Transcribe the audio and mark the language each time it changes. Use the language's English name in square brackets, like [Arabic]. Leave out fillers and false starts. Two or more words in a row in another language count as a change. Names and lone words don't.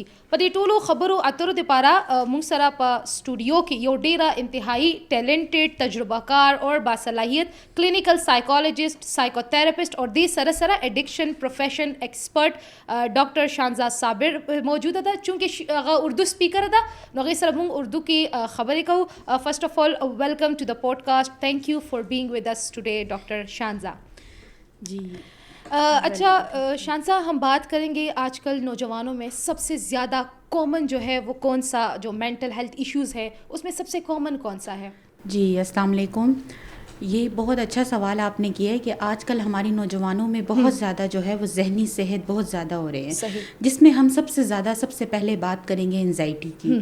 [Pashto] په دې ټولو خبرو اترو دپاره موږ سره په سټوډیو کې یو ډیره انتهایی ټیلنټډ، تجربه کار اور باصلاحیت [English] clinical psychologist, psycho therapist [Pashto] اور دې سره سره [English] addiction profession expert [Pashto] ډاکټر شانزا صابر موجوده ده. چونکې هغه [English] Urdu speaker [Pashto] ده نو هغې سره موږ اردو کې خبرې کوو. [English] first of all welcome to the podcast. thank you for being with us today Doctor Shanza. [Urdu] جی اچھا شانزا، ہم بات کریں گے آج کل نوجوانوں میں سب سے زیادہ کامن جو ہے وہ کون سا جو [English] mental health issues [Urdu] ہے اس میں سب سے کامن کون سا ہے؟ جی السلام علیکم. یہ بہت اچھا سوال آپ نے کیا ہے کہ آج کل ہماری نوجوانوں میں بہت زیادہ جو ہے وہ ذہنی صحت بہت زیادہ ہو رہے ہیں، جس میں ہم سب سے پہلے بات کریں گے انزائٹی کی.